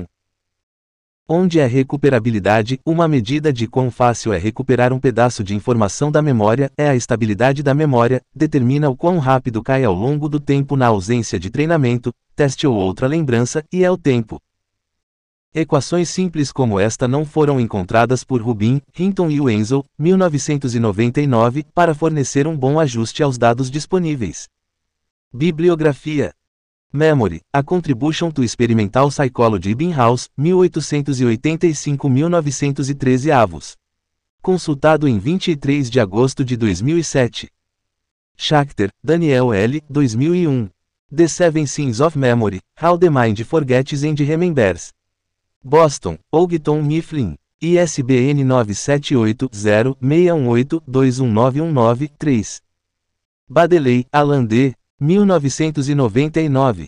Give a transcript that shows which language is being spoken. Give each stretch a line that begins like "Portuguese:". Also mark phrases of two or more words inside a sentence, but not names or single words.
Portuguese: Onde é recuperabilidade, uma medida de quão fácil é recuperar um pedaço de informação da memória, é a estabilidade da memória, determina o quão rápido cai ao longo do tempo na ausência de treinamento, teste ou outra lembrança, e é o tempo. Equações simples como esta não foram encontradas por Rubin, Hinton e Wenzel, 1999, para fornecer um bom ajuste aos dados disponíveis. Bibliografia.
English: Memory, A Contribution to Experimental Psychology Ebbinghaus, 1885-1913 avos.
Portuguese: Consultado em 23 de agosto de 2007. Schachter, Daniel L., 2001.
English: The Seven Sins of Memory, How the Mind Forgets and Remembers.
Portuguese: Boston, Houghton Mifflin. ISBN 978-0-618-21919-3. Baddeley, Alan D. 1999.